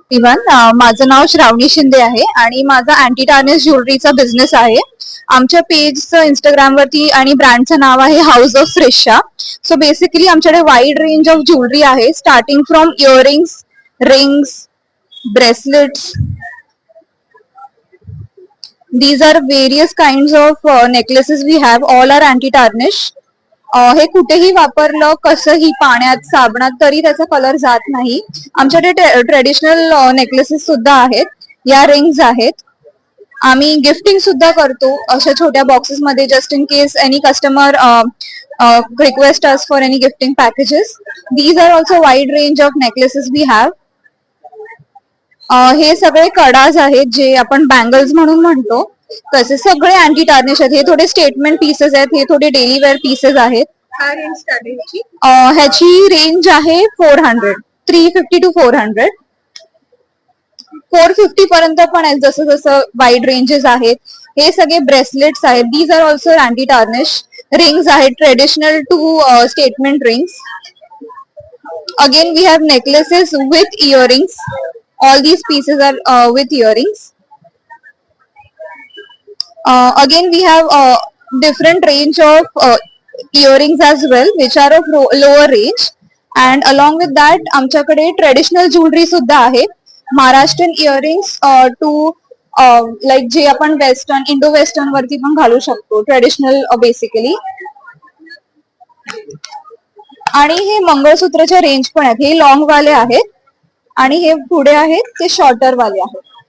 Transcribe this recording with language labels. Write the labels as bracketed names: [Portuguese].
[Marathi] Even माझं नाव श्रावणी शिंदे आहे आणि माझा अँटी टार्निश ज्वेलरीचा बिझनेस आहे. आमच्या पेजचं इंस्टाग्रामवरती आणि ब्रँडचं नाव आहे हाऊस ऑफ फ्रेशा. सो बेसिकली आमच्याकडे वाईड रेंज ऑफ ज्वेलरी आहे, starting from earrings, rings, bracelets. [English] These are various kinds of necklaces we have. All are anti-tarnish. [Marathi] हे कुठेही वापरलं, कसंही, पाण्यात, साबणात, तरी त्याचा कलर जात नाही. आमच्याकडे ट्रेडिशनल नेकलेसेस सुद्धा आहेत. या रिंग्स आहेत. आम्ही गिफ्टिंग सुद्धा करतो अशा छोट्या बॉक्सेस मध्ये, [English] Just in case any customer request us for any gifting packages. These are also wide range of necklaces we have. [Marathi] हे सगळे कडाज आहेत जे आपण बँगल्स म्हणून म्हणतो, तसे सगळे अँटी टार्निश आहेत. हे थोडे स्टेटमेंट पीसेस आहेत, हे थोडे डेली वेअर पीसेस आहेत. काय रेंज स्टार्ट आहे याची? ह्याची रेंज आहे 400, 350 to 400. 450 पर्यंत पण आहेत, जसं जसं वाईड रेंजेस आहेत. हे सगळे ब्रेसलेट्स आहेत. [English] These are also anti tarnish. [Marathi] Rings आहेत, traditional two statement rings. [English] Again we have necklaces with earrings. All these pieces are with earrings. Again, we have different range of earrings as well, which are of lower range. And along with that, [Marathi] आमच्याकडे traditional jewellery सुद्धा आहे. Maharashtrian earrings to like जे आपण western, Indo western वरती पण घालू शकतो, traditional basically. आणि हे मंगळसूत्रच्या रेंज पण आहेत. हे लॉंग वाले आहेत आणि हे पुढे आहेत ते शॉर्टर वाले आहेत.